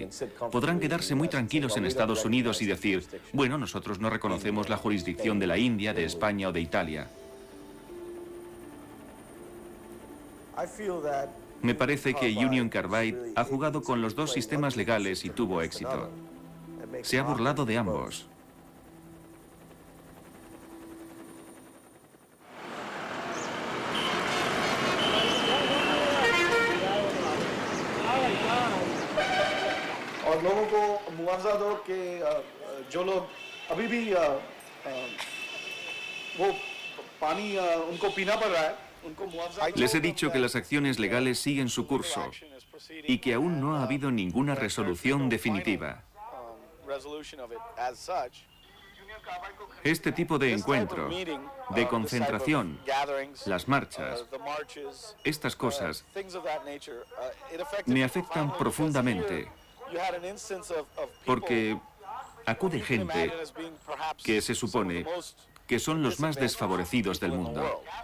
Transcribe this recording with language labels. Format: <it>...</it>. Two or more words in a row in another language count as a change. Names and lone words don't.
<es>Podrán quedarse muy tranquilos en Estados Unidos y decir: bueno, nosotros no reconocemos la jurisdicción de la India, de España o de Italia. Me parece que Union Carbide ha jugado con los dos sistemas legales y tuvo éxito. Se ha burlado de ambos.</es> <hi>और लोगों को मुआवजा दो कि जो लोग अभी भी वो पानी उनको पीना पड़ रहा है.</hi> <es>Les he dicho que las acciones legales siguen su curso y que aún no ha habido ninguna resolución definitiva. Este tipo de encuentro, de concentración, las marchas, estas cosas me afectan profundamente, porque acude gente que se supone que son los más desfavorecidos del mundo.</es>